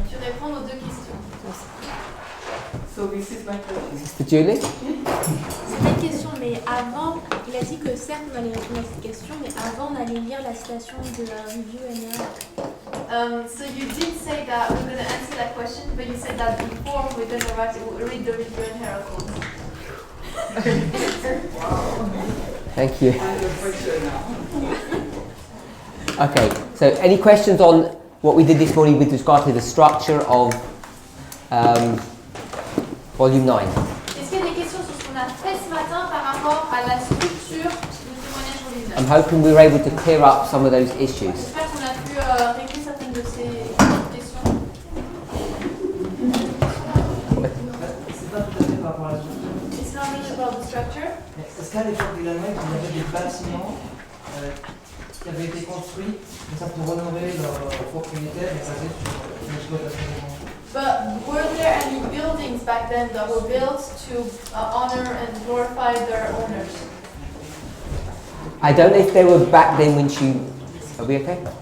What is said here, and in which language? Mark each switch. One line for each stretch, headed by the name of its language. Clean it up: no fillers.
French: tu réponds aux deux questions.
English: So this is my question. Mr. Julie?
French: C'est pas une question, mais avant, il a dit que certes on allait répondre à cette question, mais avant on allait lire la citation de la Review and Herald.
English: So you did say that we're going to answer that question, but you said that before we're going to read the Review and Herald quote. Thank you. And the question now. Okay, so any questions on what we did this morning with regard to the structure of Volume 9?
French: Est-ce qu'il y a des questions sur ce qu'on a fait ce matin par rapport à la structure du témoignage volume 9?
English: I'm hoping we were able to clear up some of those issues.
French: J'espère qu'on a pu régler certaines de ces questions. C'est pas tout à fait par rapport à la structure.
English: It's not really about the structure.
French: Mais est-ce qu'à l'époque de l'Allemagne, il y avait des bâtiments qui avaient été construits comme ça pour honorer leurs propriétaires et passer sur l'exploitation?
English: But were there any buildings back then that were built to honor and glorify their owners? I don't know if they were back then when she... Are we okay?